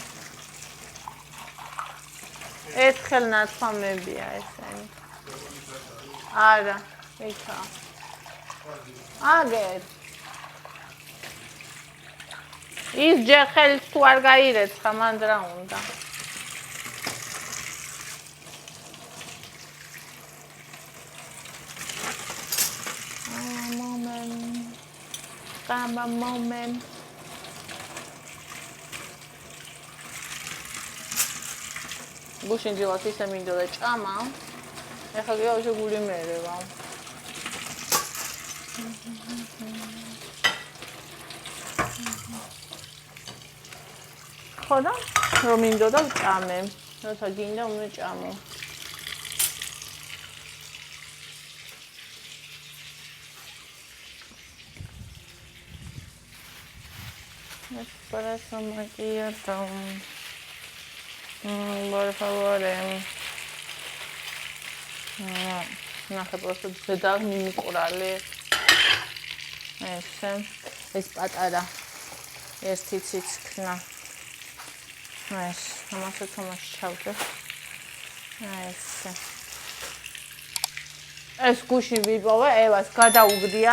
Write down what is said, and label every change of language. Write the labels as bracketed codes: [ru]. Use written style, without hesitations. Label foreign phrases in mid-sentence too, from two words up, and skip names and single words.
[ka] ერთხელ ნათქვამებია ესენი. არა, იქა. აგერ. ის ჯერ ხელს თუ არ გაირეცხა, მან რა უნდა. [en] Come a moment. [ka] გუშინ ძილას ისე მინდოდა ჭამა. ეხლა კი ავშე გული მერევა. ხოდა რომ მინდოდა ჭამე. როცა გინდა უნდა ჭამო. [it] Espresso macchiato. [es] Por favor. [ka] ნახე просто ზედა მიმყვრალე. ეს პატარა ერთი ციცქნა. ამასაც ჩავდე. ეს გუში ვიპოვე, ევას გადაუგდია.